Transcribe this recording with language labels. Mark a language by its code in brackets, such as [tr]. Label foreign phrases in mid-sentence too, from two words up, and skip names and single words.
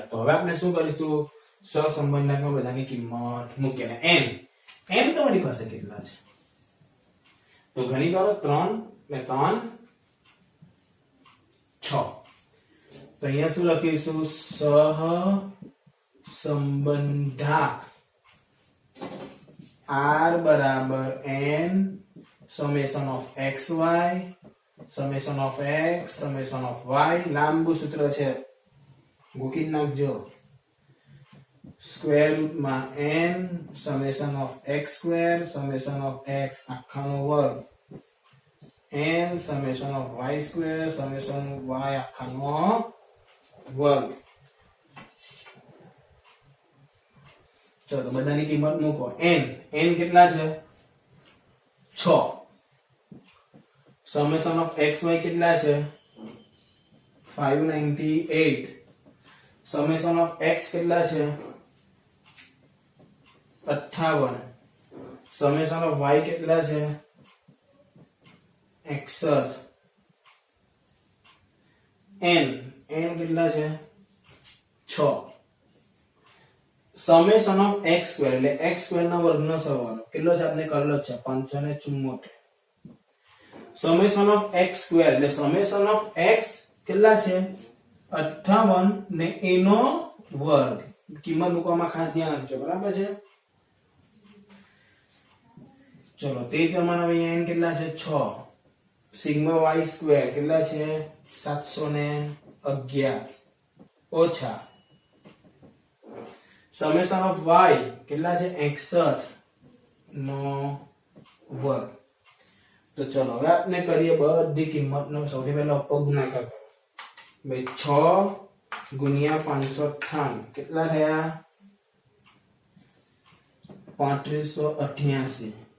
[gu] તો હવે આપણે શું કરીશું સહસંબંધમાં બધાની કિંમત મૂકીને n તમારી પાસે કેટલા છે તો ગણી કરો 3 ને 3 6. તો અહીંયા શું લખીશું સહસંબંધાક r બરાબર [en] n summation of xy summation of x summation of y. [gu] લાંબુ સૂત્ર છે ગોકી નાખજો. [en] square root [gu] માં [en] n summation of x square summation of x [gu] આખાનો વર્ગ [en] n summation of y square summation of y [gu] આખાનો વર્ગ. ચલો બધાની કિંમત મૂકો. n કેટલા છે 6. [en] summation of xy [gu] કેટલા છે 598. [en] summation of x [gu] કેટલા છે 58. [en] summation of y [gu] કેટલા છે 61. n કેટલા છે 6. [en] summation of x square [gu] એટલે [en] x square [gu] ના વર્ગનો સરવાળો કેટલો છે આપણે કરેલો છે 574. [en] summation of x square [gu] એટલે [en] summation of x [gu] કેટલા છે 58 ને એનો વર્ગ. કિંમત મૂકવામાં ખાસ ધ્યાન આપજો બરાબર છે. ચલો તે જ પ્રમાણે અહીંયા n કેટલા છે 6. [en] sigma y square [gu] કેટલા છે 711 ઓછા [en] summation of y [gu] કેટલા છે 61 નો વર્ગ. તો ચલો હવે આપણે કરીએ બધી કિંમતનો સૌથી પહેલા ઉપર ગુણાકાર કરો. ભાઈ 6 ગુણ્યા 598 કેટલા થયા 3588.